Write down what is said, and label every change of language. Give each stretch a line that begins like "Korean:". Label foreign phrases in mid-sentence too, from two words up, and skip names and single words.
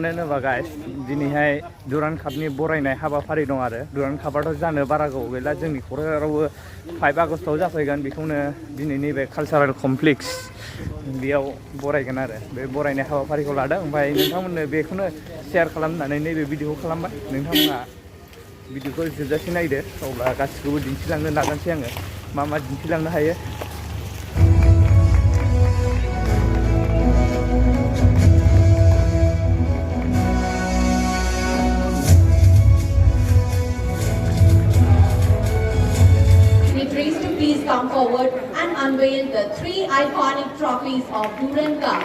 Bodo: होनोबा गाइस दिनैहाय दुरान्ड कापनि बरायनाय हाबाफारि दं आरो दुरान्ड कापआथ' जानो बारा गोबाव गैला जोंनि क'क्राझारावबो 5 आगस्टआव जाफैगोन बेखौनो दिनै नैबे
English: cultural complex
Bodo: बेयाव बरायगोन आरो बे बरायनाय हाबाफारिखौ लादों ओमफ्राय नोंथांमोननो बेखौनो शेयार खालामनानै नैबे भिडिअखौ खालामबाय नोंथांमोना भिडिअखौ जोबजासे नायदो अब्ला गासिखौबो दिन्थिलांनो नाजानोसै आङो मा दिन्थिलांनो हायो
English: Please come forward and unveil the 3 iconic trophies of Durand Cup.